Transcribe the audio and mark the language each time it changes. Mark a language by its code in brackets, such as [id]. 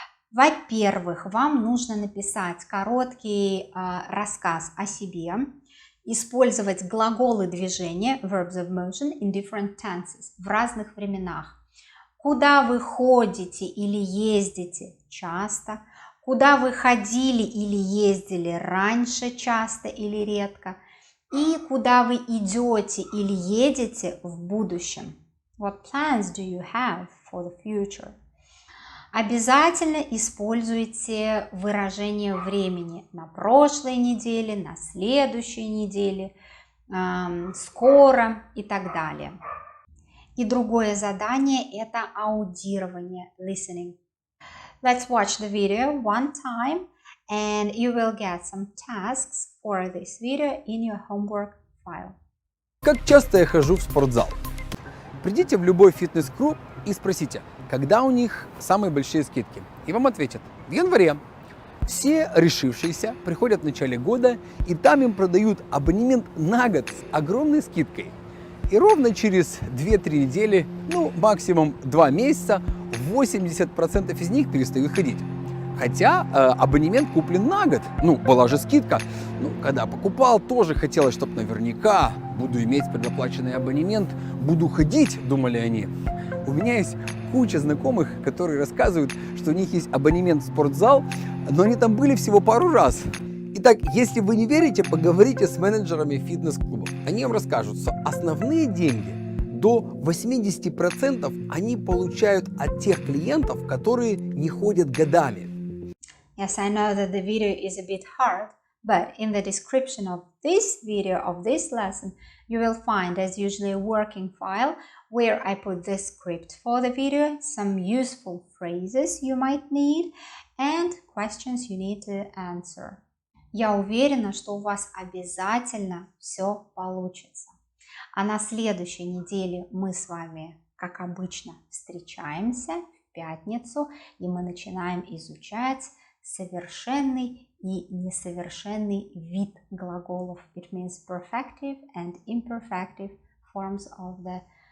[ru] Во-первых, вам нужно написать короткий рассказ о себе, использовать глаголы движения, [en] verbs of motion, in different tenses, [ru] в разных временах. Куда вы ходите или ездите часто, куда вы ходили или ездили раньше часто или редко, и куда вы идете или едете в будущем. [en] What plans do you have for the future? [ru] Обязательно используйте выражение времени на прошлой неделе, на следующей неделе, скоро и так далее. И другое задание – это аудирование, listening. [en] Let's watch the video one time and you will get some tasks for this video in your homework file. [ru] Как часто я хожу в спортзал? Придите в любой фитнес-клуб и спросите, когда у них самые большие скидки. И вам ответят: в январе. Все решившиеся приходят в начале года, и там им продают абонемент на год с огромной скидкой. И ровно через 2-3 недели, максимум 2 месяца, 80% из них перестают ходить. Хотя абонемент куплен на год. Была же скидка. Когда покупал, тоже хотелось, чтобы наверняка буду иметь предоплаченный абонемент, буду ходить, думали они. У меня есть куча знакомых, которые рассказывают, что у них есть абонемент в спортзал, но они там были всего пару раз. Итак, если вы не верите, поговорите с менеджерами фитнес-клубов. Они вам расскажут, что основные деньги, до 80% они получают от тех клиентов, которые не ходят годами. [en] Yes, I know that the video is a bit hard, but in the description of this video, of this lesson, you will find, as usually, a working file where I put the script for the video, some useful phrases you might need, and questions you need to answer. [ru] Я уверена, что у вас обязательно все получится. А на следующей неделе мы с вами, как обычно, встречаемся в пятницу, и мы начинаем изучать совершенный и несовершенный вид глаголов. [en] It means perfective and imperfective forms of the